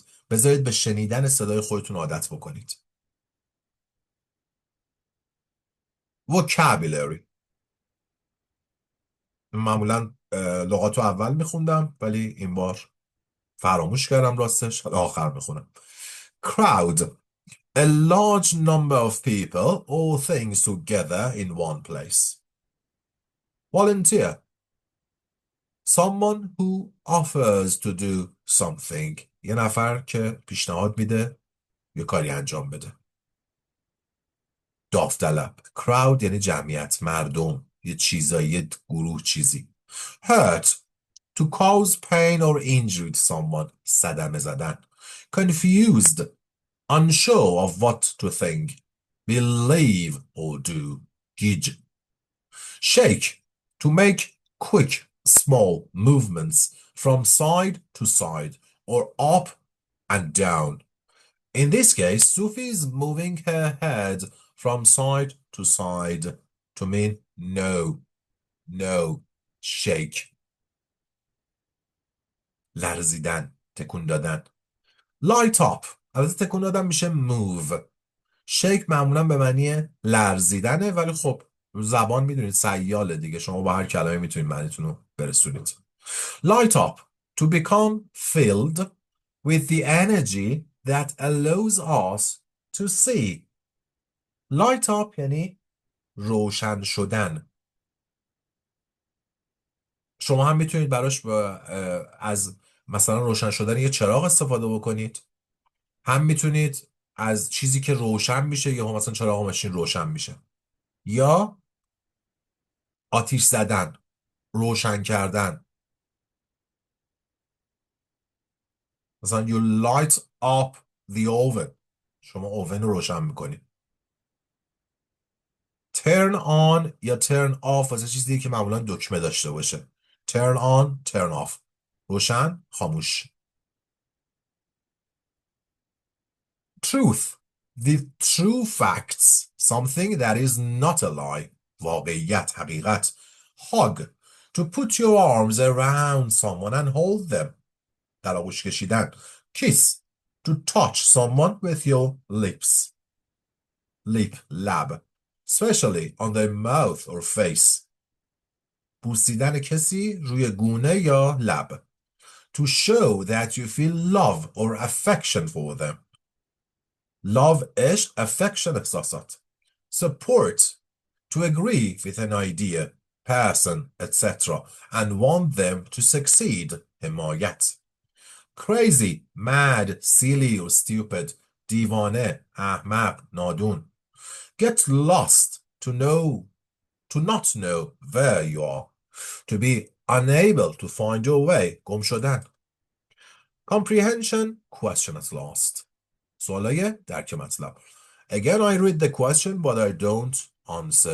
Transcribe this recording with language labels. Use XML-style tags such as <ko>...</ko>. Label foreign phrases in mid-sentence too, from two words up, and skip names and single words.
<fa>بذارید به شنیدن صدای خودتون عادت بکنید.</fa> <en>vocabulary.</en> <fa>معمولا لغاتو اول میخوندم ولی این بار فراموش کردم راستش، آخر میخونم.</fa> <en>crowd. A large number of people or things together in one place. Volunteer. Someone who offers to do something.</en> <fa>یه نفر که پیشنهاد میده یه کاری انجام بده. داوطلب. crowd یعنی جمعیت، مردم، یه چیزایی، یه گروه چیزی.</fa> <en>hurt. To cause pain or injury to someone.</en> <fa>صدمه زدن.</fa> <en>confused. Unsure of what to think. Believe or do. گیج. shake. To make quick, small movements from side to side or up and down. In this case, Sufi is moving her head from side to side to mean no, no, shake.</en> <fa>لرزیدن، تکون دادن.</fa> <en>light up.</en> <fa>البته تکون دادن میشه move. shake معمولا به معنی لرزیدنه ولی خب زبان میدونید سیاله دیگه، شما با هر کلمه میتونید معنیتون رو برسونید.</fa> <en>light up. To become filled with the energy that allows us to see. light up</en> <fa>یعنی روشن شدن. شما هم میتونید براش از مثلا روشن شدن یه چراغ استفاده بکنید، هم میتونید از چیزی که روشن میشه، یا مثلا چراغ ماشین روشن میشه، یا آتیش زدن، روشن کردن.</fa> <en>مثلا you light up the oven.</en> <fa>شما اوون رو روشن میکنید.</fa> <en>turn on</en> <fa>یا</fa> <en>turn off</en> <fa>واسه چیزی که معمولا دکمه داشته باشه.</fa> <en>turn on, turn off.</en> <fa>روشن، خاموش.</fa> <en>truth. The true facts. Something that is not a lie.</en> <fa>واقعیت، حقیقت.</fa> <en>hug. To put your arms around someone and hold them.</en> <fa>در آغوش کشیدن.</fa> <en>kiss. To touch someone with your lips. lip, لب. especially on their mouth or face.</en> <fa>بوسیدن کسی روی گونه یا لب.</fa> <en>To show that you feel love or affection for them.</en> <fa>love عشق، affection احساسات.</fa> <en>support. To agree with an idea, person, etc. and want them to succeed.</en> <fa>حمایت.</fa> <en>crazy, mad, silly or stupid.</en> <fa>دیوانه، احمق، نادون.</fa> <en>get lost. To not know where you are. To be unable to find your way.</en> <fa>گم شدن. comprehension,</fa> <en>question at last.</en> <fa>سوالای درک مطلب.</fa> <en>Again, I read the question, but I don't answer.</en>